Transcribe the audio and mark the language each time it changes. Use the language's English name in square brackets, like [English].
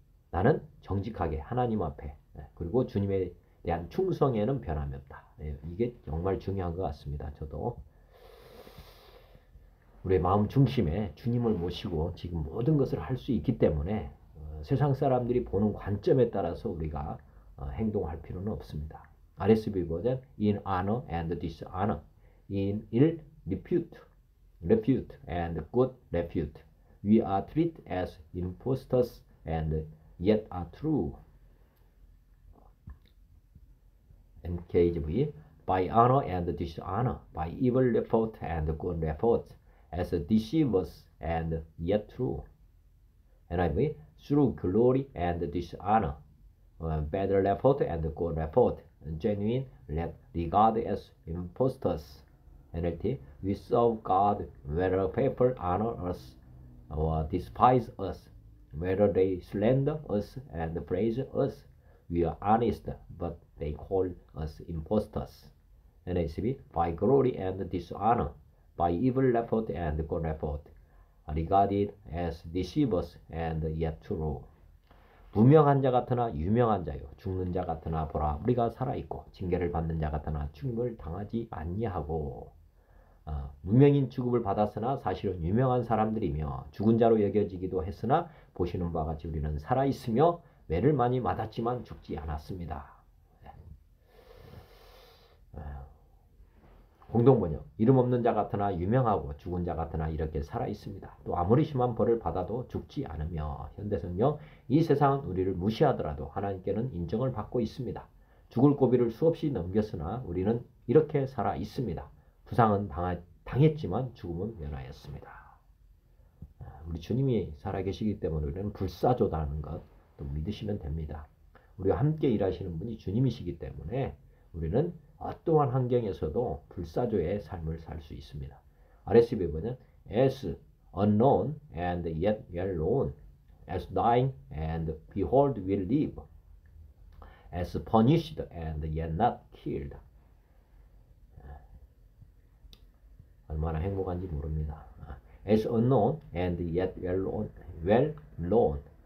[Korean] 나는 정직하게 하나님 앞에 그리고 주님에 대한 충성에는 변함이 없다. 이게 정말 중요한 것 같습니다. 저도 우리의 마음 중심에 주님을 모시고 지금 모든 것을 할 수 있기 때문에 세상 사람들이 보는 관점에 따라서 우리가 행동할 필요는 없습니다. [English] RSV 버전 in honor and dishonor, in ill repute and good repute. We are treated as impostors and yet are true. NKJV. By honor and dishonor, by evil report and good report, as deceivers and yet true. NIV. Through glory and dishonor, bad report and good report, genuine regarded as impostors. NLT. We serve God whether people honor us or despise us, whether they slander us and praise us. We are honest, but they call us impostors. NASB. By glory and dishonor, by evil report and good report, regarded as deceivers and yet true. [Korean] 무명한 자 같으나 유명한 자요, 죽는 자 같으나 보라 우리가 살아있고 징계를 받는 자 같으나 죽임을 당하지 아니하고. 무명인 취급을 받았으나 사실은 유명한 사람들이며 죽은 자로 여겨지기도 했으나 보시는 바와 같이 우리는 살아있으며 매를 많이 맞았지만 죽지 않았습니다. 공동번역. 이름 없는 자 같으나 유명하고 죽은 자 같으나 이렇게 살아있습니다. 또 아무리 심한 벌을 받아도 죽지 않으며. 현대성경. 이 세상은 우리를 무시하더라도 하나님께는 인정을 받고 있습니다. 죽을 고비를 수없이 넘겼으나 우리는 이렇게 살아있습니다. 부상은 당했지만 죽음은 면하였습니다. 우리 주님이 살아계시기 때문에 우리는 불사조다는 것 또 믿으시면 됩니다. 우리와 함께 일하시는 분이 주님이시기 때문에 우리는 어떠한 환경에서도 불사조의 삶을 살 수 있습니다. RSV 번역. [English] As unknown and yet well known, as dying and behold we live, as punished and yet not killed. [Korean] 얼마나 행복한지 모릅니다. [English] As unknown and yet well known,